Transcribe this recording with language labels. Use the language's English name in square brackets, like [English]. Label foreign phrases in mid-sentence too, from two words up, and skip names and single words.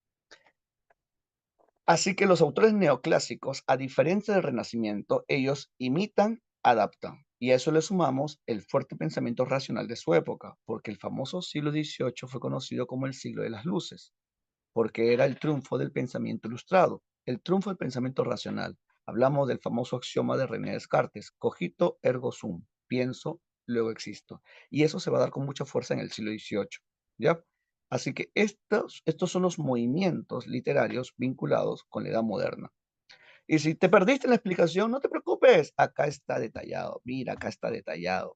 [Spanish] Así que los autores neoclásicos, a diferencia del Renacimiento, ellos imitan, adaptan. Y a eso le sumamos el fuerte pensamiento racional de su época, porque el famoso siglo XVIII fue conocido como el siglo de las luces, porque era el triunfo del pensamiento ilustrado, el triunfo del pensamiento racional. Hablamos del famoso axioma de René Descartes, [Latin] cogito ergo sum, [Spanish] pienso, luego existo. Y eso se va a dar con mucha fuerza en el siglo XVIII, ¿ya? Así que estos son los movimientos literarios vinculados con la edad moderna. Y si te perdiste la explicación, no te preocupes, acá está detallado, mira, acá está detallado.